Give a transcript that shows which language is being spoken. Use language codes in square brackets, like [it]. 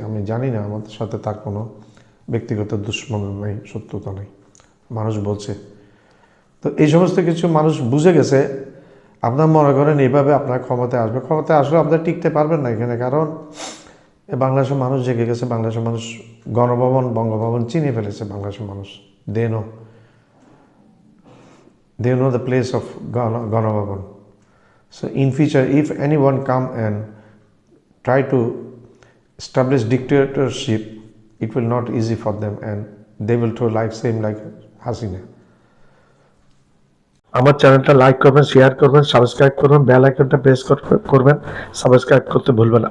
[bn] আমি জানি না, আমাদের সাথে তার কোনো ব্যক্তিগত দুশ্মন নেই, শত্রুতা নেই, মানুষ বলছে। তো এই সমস্ত কিছু মানুষ বুঝে গেছে। আপনার মনে করেন এইভাবে আপনার ক্ষমতায় আসলে আপনার টিকতে পারবেন না এখানে, কারণ বাংলাদেশের মানুষ জেগে গেছে। বাংলাদেশের মানুষ গণভবন, বঙ্গভবন চিনে ফেলেছে। বাংলাদেশের মানুষ [en] they know the place of Ganabhaban. So in future, if anyone come and try to establish dictatorship, it will not easy for them and they will throw same like Hasina. [bn] আমার চ্যানেলটা লাইক করবেন, শেয়ার করবেন, subscribe করবেন, bell আইকনটা press করবেন, subscribe করতে ভুলবেন না।